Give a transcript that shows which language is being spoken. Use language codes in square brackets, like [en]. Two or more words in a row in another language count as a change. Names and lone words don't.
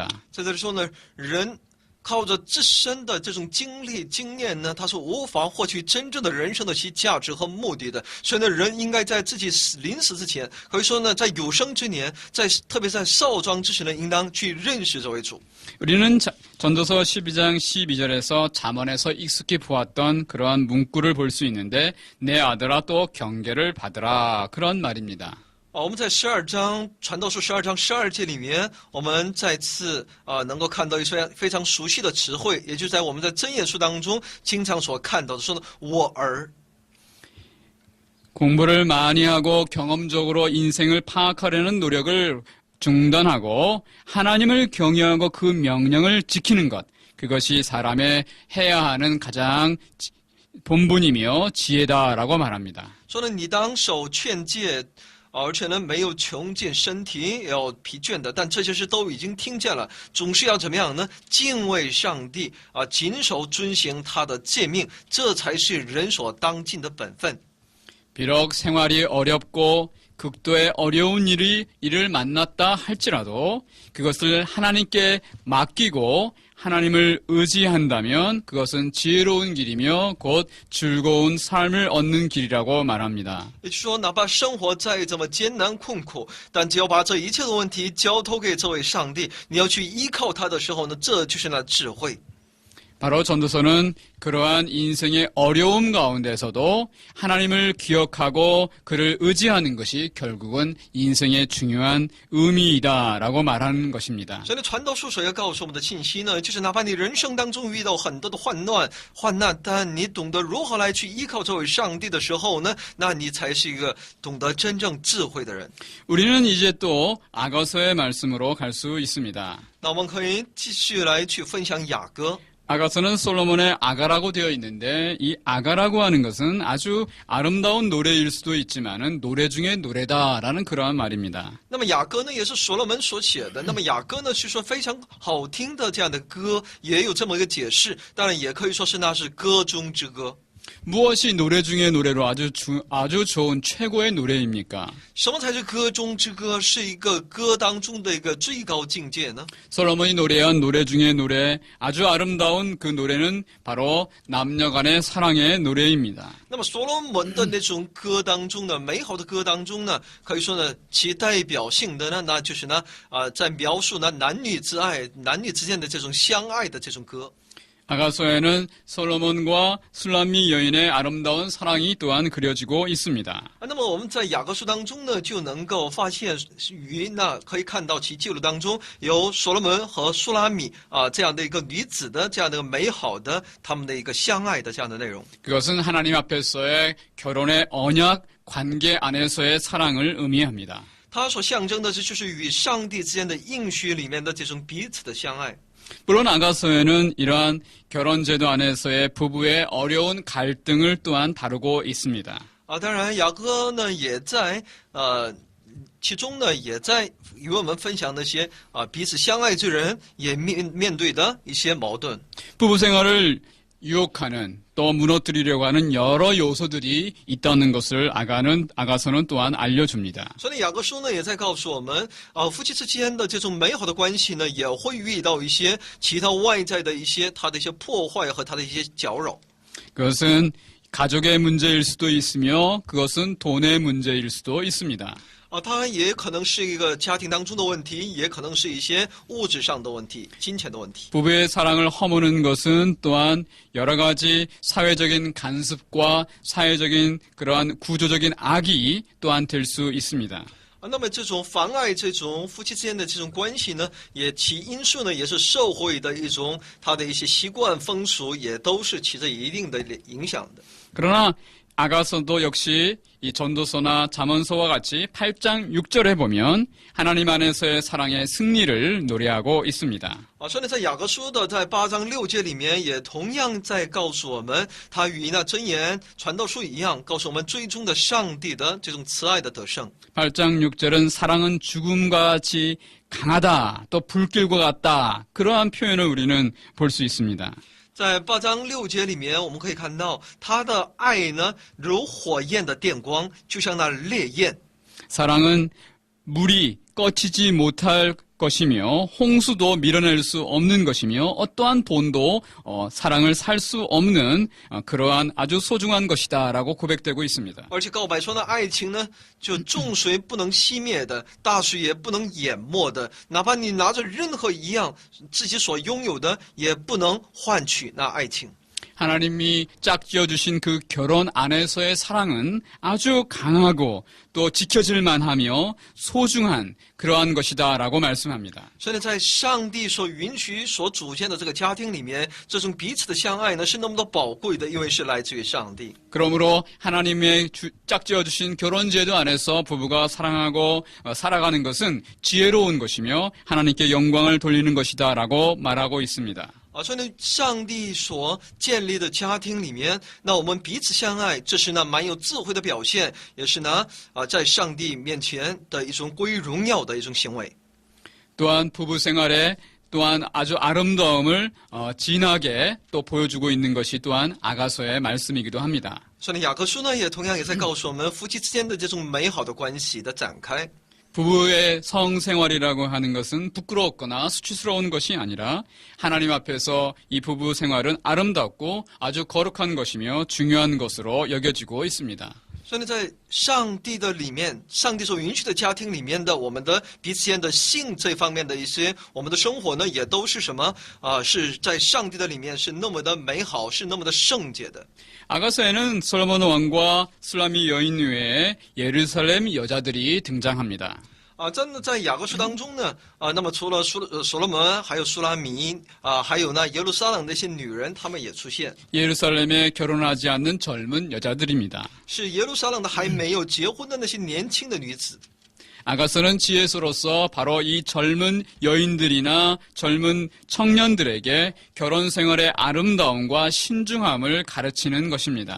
[zh] 在这里说呢，人 靠着自身的这种经历经验呢，他是无法获取真正的人生的其价值和目的的。所以呢，人应该在自己临死之前，可以说呢，在有生之年，特别在少壮之时呢，应当去认识这位主。 [ko] 우리는 전도서 12장 12절에서 잠언에서 익숙히 보았던 그러한 문구를 볼 수 있는데 내 아들아 또 경계를 받으라 그런 말입니다. [zh] 我们在12章传道书12章12节里面，我们再次能够看到一些非常熟悉的词汇，也就在我们在箴言书当中经常所看到的，说呢，我儿。 [ko] 공부를 많이 하고 경험적으로 인생을 파악하려는 노력을 중단하고 하나님을 경외하고 그 명령을 지키는 것, 그것이 사람의 해야 하는 가장 본분이며 지혜다라고 말합니다. [zh] 说呢，你当守劝诫。而且呢，没有穷尽身体，也要疲倦的。但这些事都已经听见了，总是要怎么样呢？敬畏上帝谨守遵行他的诫命，这才是人所当尽的本分。 [ko] 비록 생활이 어렵고 극도의 어려운 일을 만났다 할지라도 그것을 하나님께 맡기고 하나님을 의지한다면 그것은 지혜로운 길이며 곧 즐거운 삶을 얻는 길이라고 말합니다. [zh] 也就是说，哪怕生活再怎么艰难困苦，但只要把这一切的问题交托给这位上帝，你要去依靠他的时候呢，这就是那智慧。 [ko] 바로 전도서는 그러한 인생의 어려움 가운데서도 하나님을 기억하고 그를 의지하는 것이 결국은 인생의 중요한 의미이다라고 말하는 것입니다. [zh] 所以呢，传道书所要告诉我们的信息呢，就是哪怕你人生当中遇到很多的患难，但你懂得如何来去依靠这位上帝的时候呢，那你才是一个懂得真正智慧的人。 [ko] 우리는 이제 또 아가서의 말씀으로 갈 수 있습니다. [zh] 那我们可以继续来去分享雅歌。 [ko] 아가서는 솔로몬의 아가라고 되어 있는데 이 아가라고 하는 것은 아주 아름다운 노래일 수도 있지만은 노래 중에 노래다라는 그러한 말입니다. [zh] 那么雅歌呢，也是所罗门所写的。那么雅歌呢，是说非常好听的这样的歌，也有这么一个解释。当然，也可以说是那是歌中之歌。 [ko] 무엇이 노래 중에 노래로 아주 좋은 최고의 노래입니까? [zh] 什么才是歌中之歌？是一个歌当中的一个最高境界呢？ [ko] 솔로몬이 노래한 노래 중에 노래, 아주 아름다운 그 노래는 바로 남녀 간의 사랑의 노래입니다. [zh] 那么所罗门的那种歌当中呢，美好的歌当中呢，可以说呢，其代表性的呢，那就是呢，在描述呢男女之爱、男女之间的这种相爱的这种歌。 [ko] 아가서에는 솔로몬과 술람미 여인의 아름다운 사랑이 또한 그려지고 있습니다. [zh] 那么我们在雅各书当中呢，就能够发现那可以看到其记录当中有所罗门和苏拉米这样的一个女子的这样的美好的他们的一个相爱的这样的内容。 [ko] 그것은 하나님 앞에서의 결혼의 언약 관계 안에서의 사랑을 의미합니다. [zh] 它所象征的就是与上帝之间的应许里面的这种彼此的相爱。 [ko] 물론 아가서에는 이러한 결혼 제도 안에서의 부부의 어려운 갈등을 또한 다루고 있습니다. [zh] 当然雅各呢也在其中呢也在与我们分享那些彼此相爱之人也面对的一些矛盾。 [ko] 부부 생활을 유혹하는 또 무너뜨리려고 하는 여러 요소들이 있다는 것을 아가서는 또한 알려줍니다. [zh] 所以雅各书呢也在告诉我们夫妻之间的这种美好的关系呢也会遇到一些其他外在的一些它的一些破坏和它的一些搅扰。 [ko] 그것은 가족의 문제일 수도 있으며 그것은 돈의 문제일 수도 있습니다. [zh] 它也可能是一个家庭当中的问题，也可能是一些物质上的问题、金钱的问题。 [ko] 부부의 사랑을 허무는 것은 또한 여러 가지 사회적인 간섭과 사회적인 그러한 구조적인 악이 또한 될 수 있습니다. [zh] 那么这种妨碍这种夫妻之间的这种关系呢，也其因素呢，也是社会的一种它的一些习惯风俗，也都是起着一定的影响的。 [ko] 그러나 아가서도 역시 이 전도서나 잠언서와 같이 8장 6절에 보면 하나님 안에서의 사랑의 승리를 노래하고 있습니다. [zh] 所以呢，在雅各书的在8章6节里面，也同样在告诉我们，它与那箴言传道书一样，告诉我们最终的上帝的这种慈爱的得胜。 [ko] 8장 6절은 사랑은 죽음과 같이 강하다, 또 불길과 같다. 그러한 표현을 우리는 볼 수 있습니다. [zh] 在8章6节里面，我们可以看到他的爱呢，如火焰的电光，就像那烈焰。 [ko] 사랑은 물이 꺼지지 못할 것이며 홍수도 밀어낼 수 없는 것이며 어떠한 돈도 사랑을 살 수 없는 그러한 아주 소중한 것이다라고 고백되고 있습니다. [zh] 而且告白说呢，爱情呢，就众水不能熄灭的，大水也不能淹没的，哪怕你拿着任何一样自己所拥有的，也不能换取那爱情。 [ko] 하나님이 짝지어 주신 그 결혼 안에서의 사랑은 아주 강하고 또 지켜질 만하며 소중한 그러한 것이다라고 말씀합니다. [zh] 所以呢，在上帝所允许、所组建的这个家庭里面，这种彼此的相爱呢，是那么的宝贵的，因为是来自于上帝。 [ko] 그러므로 하나님의 짝지어 주신 결혼 제도 안에서 부부가 사랑하고 살아가는 것은 지혜로운 것이며 하나님께 영광을 돌리는 것이다라고 말하고 있습니다. [zh] 所以呢，上帝所建立的家庭里面，那我们彼此相爱，这是呢蛮有智慧的表现，也是呢在上帝面前的一种归于荣耀的一种行为。 [ko] 또한 부부 생활에 또한 아주 아름다움을 진하게 또 보여주고 있는 것이 또한 아가서의 말씀이기도 합니다. [zh] 所以呢，雅各书呢也同样也在告诉我们夫妻之间的这种美好的关系的展开。 [ko] 부부의 성생활이라고 하는 것은 부끄럽거나 수치스러운 것이 아니라 하나님 앞에서 이 부부 생활은 아름답고 아주 거룩한 것이며 중요한 것으로 여겨지고 있습니다. [zh] 所以呢，在上帝的里面，上帝所允许的家庭里面的我们的彼此间的性这方面的一些我们的生活呢，也都是什么是在上帝的里面是那么的美好，是那么的圣洁的。 [ko] 아가서에는 솔로몬 왕과 술라미 여인 외에 예루살렘 여자들이 등장합니다. [zh] 真的在雅各书当中呢，那么除了所罗门，还有苏拉米，还有呢耶路撒冷的一些女人，她们也出现。 [ko] 예루살렘에 결혼하지 않는 젊은 여자들입니다. [zh] 是耶路撒冷的还没有结婚的那些年轻的女子。 [ko] 아가서는 지혜서로서 바로 이 젊은 여인들이나 젊은 청년들에게 결혼 생활의 아름다움과 신중함을 가르치는 것입니다.